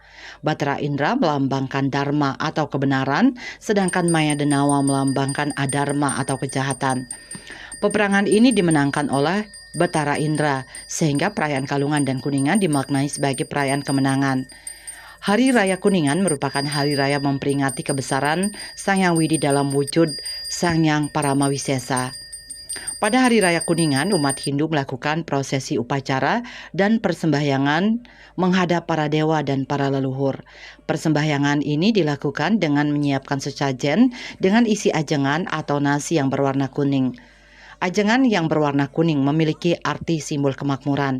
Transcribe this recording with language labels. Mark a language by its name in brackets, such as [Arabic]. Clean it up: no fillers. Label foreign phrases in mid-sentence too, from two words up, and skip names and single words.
[Indonesian] Batara Indra melambangkan dharma atau kebenaran, sedangkan Maya Denawa melambangkan adharma atau kejahatan. Peperangan ini dimenangkan oleh Batara Indra, sehingga perayaan Galungan dan Kuningan dimaknai sebagai perayaan kemenangan. Hari Raya Kuningan merupakan hari raya memperingati kebesaran Sang Hyang Widi dalam wujud Sang Hyang Paramawisesa. Pada Hari Raya Kuningan, umat Hindu melakukan prosesi upacara dan persembahyangan menghadap para dewa dan para leluhur. Persembahyangan ini dilakukan dengan menyiapkan sesajen dengan isi ajengan atau nasi yang berwarna kuning. Ajengan yang berwarna kuning memiliki arti simbol kemakmuran.